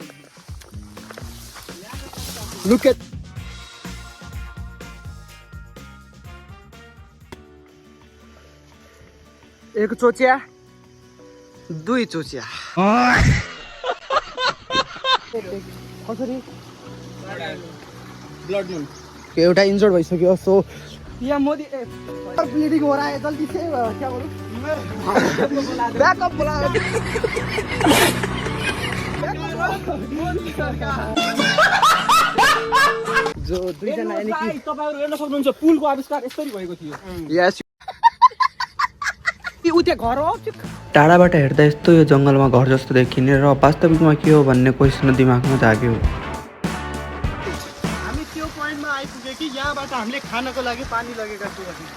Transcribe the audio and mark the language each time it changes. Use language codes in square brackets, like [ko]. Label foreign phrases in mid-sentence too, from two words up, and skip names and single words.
[en] look at [ne] एक चोचिया दुई चोचिया कसरी ब्लड मुन एउटा इन्जर्ड भइसक्यो। [hi] सो यहाँ मोदी ब्लिडिङ हो रहा है, जल्दी से क्या बोलूं बैकअप बोला। [ne] जो दुईजना यानी कि तपाईहरु हेर्न सक्नुहुन्छ पुलको आविष्कार यसरी भएको थियो। यस उते घर हो। टाढाबाट हेर्दा यस्तो यो जङ्गलमा घर जस्तो देखिने र वास्तविकमा के हो भन्ने क्वेसन दिमागमा जाग्यो। हामी त्यो पोइन्टमा आइपुगे कि यहाँबाट हामीले खानको लागि पानी लगेका थियौँ।